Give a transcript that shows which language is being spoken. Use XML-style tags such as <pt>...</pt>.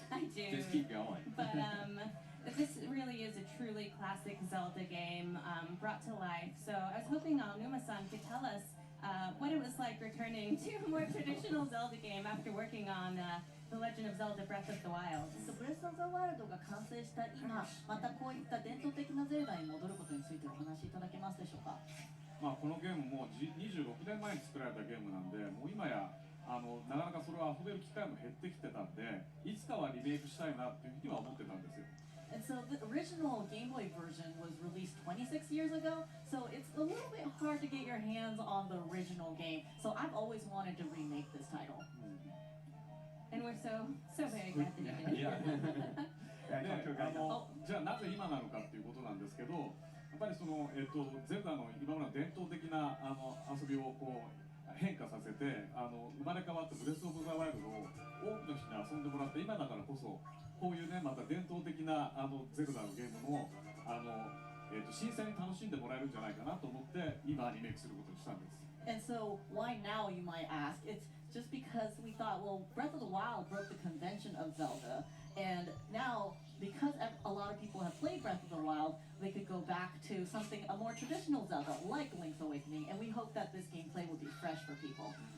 <en>I do. Just keep going. But this really is a truly classic Zelda game brought to life. So I was hoping Aonuma-san could tell us what it was like returning to a more traditional Zelda game after working on The Legend of Zelda Breath of the Wild.</en> <ja>ブレス・オブ・ザ・ワイルドが完成した今、またこういった伝統的なゼルダに戻ることについてお話しいただけますでしょうか。このゲームも26年前に作られたゲームなんで、もう今やなかなかそれを遊べる機会も減ってきてたんで、いつかはリメイクしたいなっていうふうには思ってたんですよ。</ja> <en>And so the original Game Boy version was released 26 years ago, so it's a little bit hard to get your hands on the original game. So I've always wanted to remake this title. And we're so very glad that you did. Yeah.</en> <ja>じゃあなぜ今なのかっていうことなんですけど、やっぱりその、ゼルダの今までの伝統的な遊びをこう変化させて生まれ変わったブレス・オブ・ザ・ワイルドを多くの人に遊んでもらって、今だからこそこういうねまた伝統的なゼルダのゲームも新鮮に楽しんでもらえるんじゃないかなと思って今リメイクすることにしたんです。</ja> <en>And so why now, you might ask? It's just because because we thought, well, Breath of the Wild broke the convention of Zelda, and now because a lot of people have played Breath of the Wild, they could go back to something a more traditional Zelda like Link's Awakening, and we hope that this gameplay will be fresh for people.</en>